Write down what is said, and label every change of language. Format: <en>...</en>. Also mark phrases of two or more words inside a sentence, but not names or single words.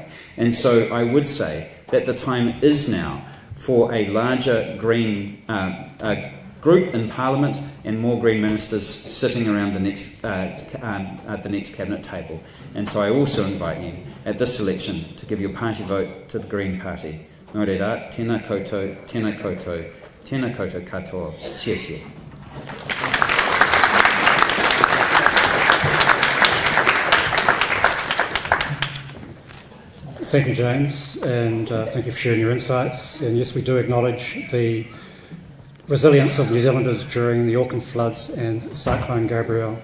<en>And so I would say that the time is now for a larger green group in Parliament and more Green ministers sitting around the next cabinet table. And so I also invite you at this election to give your party vote to the Green Party.</en> <mi>Nō reira, tēnā koutou, tēnā koutou, tēnā koutou katoa, sia.</mi> <en>Thank you, James, and thank you for sharing your insights. And yes, we do acknowledge the resilience of New Zealanders during the Auckland floods and Cyclone Gabrielle.</en>